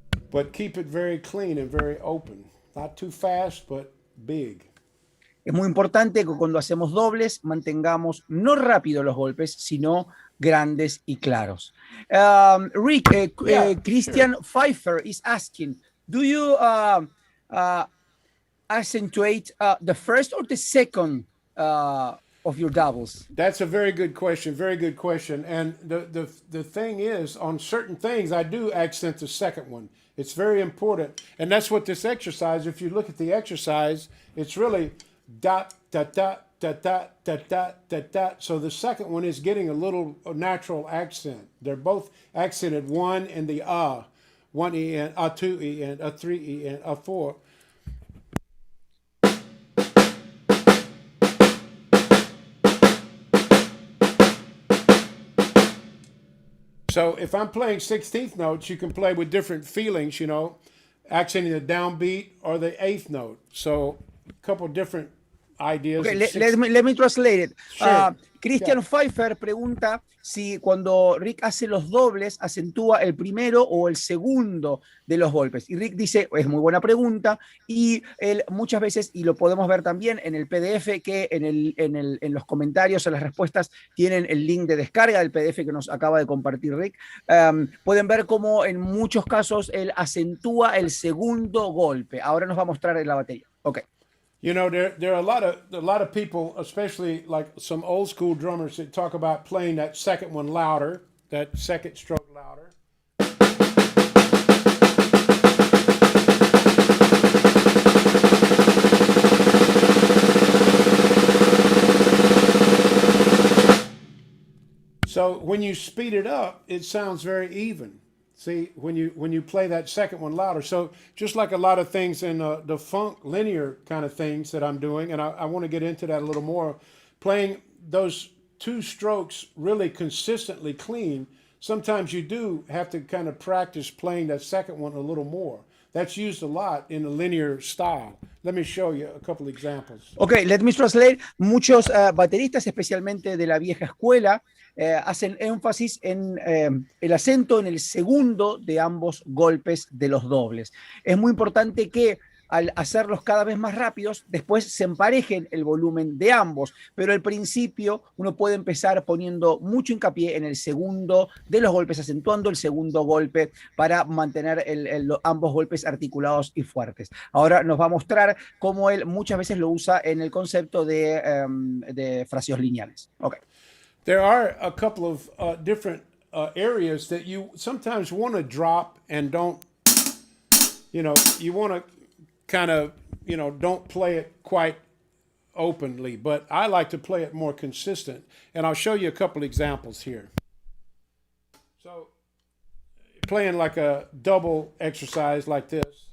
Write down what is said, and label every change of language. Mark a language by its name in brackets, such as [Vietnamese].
[English] But keep it very clean and very open. Not too fast, but big. [Spanish] Es muy importante que cuando hacemos dobles mantengamos no rápido los golpes, sino grandes y claros. [English] Rick, Christian sure. Pfeiffer is asking, do you accentuate the first or the second of your doubles? That's a very good question. Very good question. And the thing is, on certain things, I do accent the second one. It's very important. And that's what this exercise, if you look at the exercise, it's really dot, dot, dot, dot, dot, dot, dot, dot, dot. So the second one is getting a little natural accent. They're both accented one and the ah. One E and two E and three E and four. So if I'm playing 16th notes, you can play with different feelings, accenting the downbeat or the eighth note. So a couple different ideas. Okay, let me translate it. Sure. [Spanish] Christian Pfeiffer pregunta si cuando Rick hace los dobles acentúa el primero o el segundo de los golpes. Y Rick dice, es muy buena pregunta, y él muchas veces, y lo podemos ver también en el PDF, que en los comentarios, en las respuestas, tienen el link de descarga del PDF que nos acaba de compartir Rick. Pueden ver cómo en muchos casos él acentúa el segundo golpe. Ahora nos va a mostrar en la batería. [English] Ok. There are a lot of people, especially like some old school drummers, that talk about playing that second one louder, that second stroke louder. So when you speed it up, it sounds very even. See, when you play that second one louder. So just like a lot of things in the funk linear kind of things that I'm doing, and I want to get into that a little more, playing those two strokes really consistently clean, sometimes you do have to kind of practice playing that second one a little more. That's used a lot in the linear style. Let me show you a couple examples. Okay, let me translate. [Spanish] Muchos bateristas, especialmente de la vieja escuela, hacen énfasis en el acento en el segundo de ambos golpes de los dobles. Es muy importante que al hacerlos cada vez más rápidos, después se emparejen el volumen de ambos, pero al principio uno puede empezar poniendo mucho hincapié en el segundo de los golpes, acentuando el segundo golpe para mantener ambos golpes articulados y fuertes. Ahora nos va a mostrar cómo él muchas veces lo usa en el concepto de fraseos lineales. [English] Okay. There are a couple of different areas that you sometimes want to drop and don't, you want to kind of, don't play it quite openly, but I like to play it more consistent. And I'll show you a couple examples here. So playing like a double exercise like this.